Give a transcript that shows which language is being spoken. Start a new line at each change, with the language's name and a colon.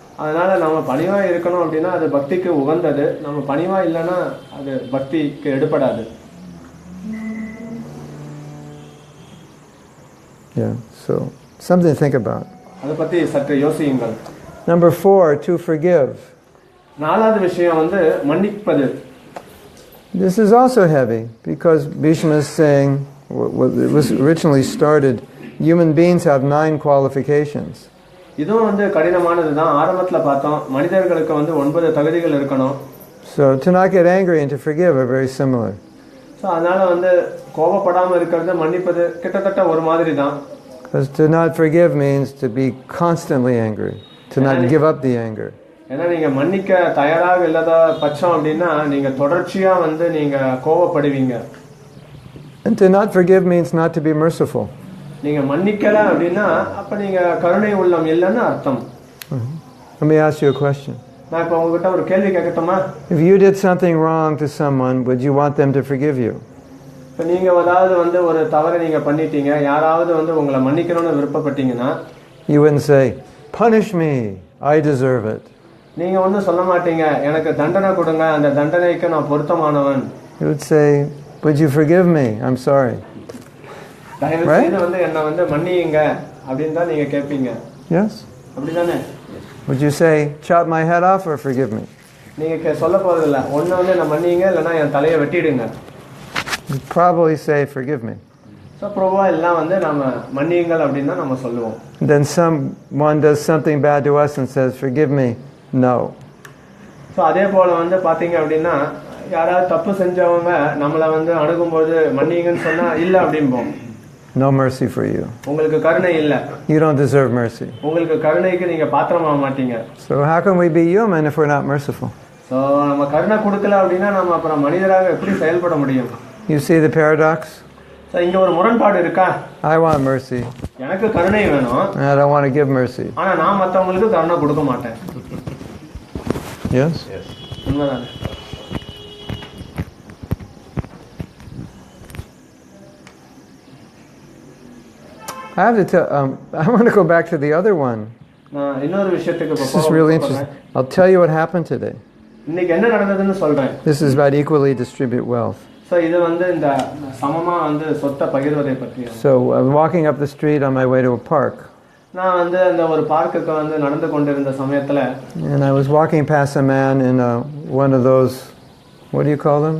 Tamil: அதனால நம்ம பணிவா இருக்கணும் அப்படின்னா அது பக்திக்கு உகந்தது. நம்ம பணிவா இல்லைன்னா அது பக்திக்கு எடுபடாது.
English: Yeah, so something to think about.
Tamil: அதை பத்தி சற்று யோசியுங்கள்.
English: Number 4, to forgive.
Tamil: 4வது விஷயம் வந்து மன்னிப்பது.
English: This is also heavy, because Bhishma is saying, it was originally started, human beings have 9 qualifications.
Tamil: இதுவும் வந்து கடினமானது தான். ஆரம்பத்துல பார்த்தோம் மனிதர்களுக்கு வந்து 9 தகுதிகள் இருக்கணும்.
English: So to not get angry and to forgive are very similar.
Tamil: So அதனால வந்து கோபப்படாம இருக்கிறது மன்னிப்பது கிட்டத்தட்ட ஒரு மாதிரி தான்.
English: Because to not forgive means to be constantly angry, to not give up the anger.
Tamil: ஏன்னா நீங்க மன்னிக்க தயாராக இல்லாத பட்சம் அப்படின்னா நீங்க தொடர்ச்சியா வந்து நீங்க கோபப்படுவீங்க.
English: And to not forgive means not to be merciful.
Tamil: நீங்க மன்னிக்கல அப்படின்னா அப்ப நீங்க கருணை உள்ளம் இல்லைன்னு அர்த்தம்.
English: Let me ask you a question.
Tamil: நான் இப்ப உங்ககிட்ட ஒரு கேள்வி கேட்கட்டுமா?
English: If you did something wrong to someone, would you want them to forgive you?
Tamil: இப்ப நீங்க ஏதாவது வந்து ஒரு தவறு நீங்க பண்ணிட்டீங்க, யாராவது வந்து உங்களை மன்னிக்கணும்னு விருப்பப்பட்டீங்கன்னா
English: You wouldn't say, punish me, I deserve it.
Tamil: நீங்க வந்து சொல்ல மாட்டீங்க, எனக்கு தண்டனை கொடுங்க, அந்த தண்டனைக்கு நான் பொருத்தமானவன்.
English: You would say, would you forgive me? I'm sorry.
Tamil: தயவு செய்து வந்து என்ன வந்து மன்னியுங்க அப்படின்னு தான் நீங்க கேட்பீங்க.
English: Yes?
Tamil: அப்படிதானே?
English: Would you say, chop my head off or forgive me?
Tamil: நீங்க சொல்ல போறதில்ல, ஒண்ணு வந்து நான் மன்னிங்க இல்லைன்னா என் தலையை வெட்டிடுங்க.
English: You probably say, forgive me.
Tamil: So ப்ரோவா எல்லாம் வந்து நம்ம மன்னியுங்கள் அப்படின்னு தான் நம்ம சொல்லுவோம்.
English: Then someone does something bad to us and says, forgive me. No.
Tamil: So அதே போல் வந்து பார்த்தீங்க அப்படின்னா யாராவது தப்பு செஞ்சவங்க நம்மளை வந்து அணுகும்போது மன்னிங்கன்னு சொன்னால் இல்லை அப்படிம்போம்.
English: No mercy for you.
Tamil: உங்களுக்கு கருணை இல்லை.
English: You don't deserve mercy.
Tamil: உங்களுக்கு கருணைக்கு நீங்கள் பாத்திரமாக மாட்டீங்க.
English: So how can we be human if we're not merciful?
Tamil: So நம்ம கருணை கொடுக்கல அப்படின்னா நம்ம அப்புறம் மனிதராக எப்படி செயல்பட முடியும்?
English: You see the paradox?
Tamil: So இங்கே ஒரு முரண்பாடு இருக்கா?
English: I want mercy.
Tamil: எனக்கு கருணை வேணும்.
English: I don't want to give mercy.
Tamil: ஆனால் நான் மற்றவங்களுக்கு கருணை கொடுக்க மாட்டேன்.
English: Yes?
Tamil: உண்மைதானே?
English: I have to tell, I want to go back to the other one.
Tamil: நான் இன்னொரு விஷயத்துக்கு
English: This is really interesting. I'll tell you what happened today.
Tamil: இன்னைக்கு என்ன நடந்ததுன்னு சொல்றேன்.
English: This is about equally distribute wealth.
Tamil: So இது வந்து இந்த சமமா வந்து சொத்தை பகிர்வதை பற்றி.
English: So I'm walking up the street on my way to a park.
Tamil: நான் வந்து அந்த ஒரு பார்க்குக்கு வந்து நடந்து கொண்டிருந்த சமயத்துல
English: And I was walking past a man in one of those, what do you call them?